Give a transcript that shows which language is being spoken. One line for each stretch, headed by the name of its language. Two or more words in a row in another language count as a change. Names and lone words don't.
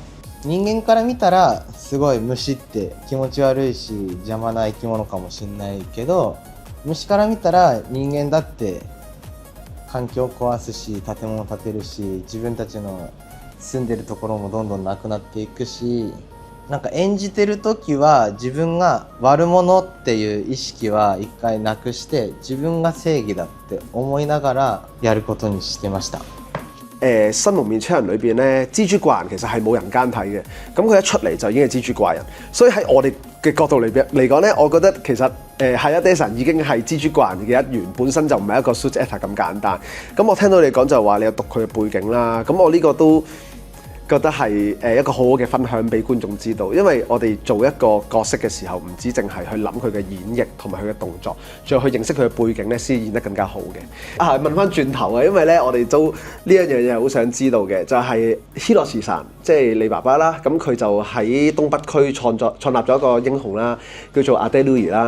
Japanese: 人間から見たらすごい虫って気持ち悪いし邪魔な生き物かもしれないけど、虫から見たら人間だって環境を壊すし建物建てるし自分たちの住んでるところもどんどんなくなっていくし、なんか演じてる時は自分が悪者っていう意識は一回なくして自分が正義だって思いながらやることにしてました。
Cantonese: 新蒙面超人裏邊咧，蜘蛛怪人其實係冇人間體嘅，咁佢一出嚟就已經係蜘蛛怪人，所以喺我哋嘅角度嚟講咧，我覺得其實係啊 Dason 已經係蜘蛛怪人嘅一員，本身就唔係一個
English: suit actor
Cantonese: 咁簡單。咁我聽到你講就話你有讀佢嘅背景啦，咁我呢個都覺得係一個好好嘅分享俾觀眾知道，因為我哋做一個角色嘅時候，唔止淨係去諗佢嘅演繹同埋佢嘅動作，仲要去認識佢嘅背景咧，先演得更加好嘅。問翻轉頭啊，因為咧我哋都呢一樣嘢好想知道嘅，就係 Hiroshi さん，即係你爸爸啦，咁佢就喺東北區創立咗一個英雄啦，叫做阿爹 Louis 啦。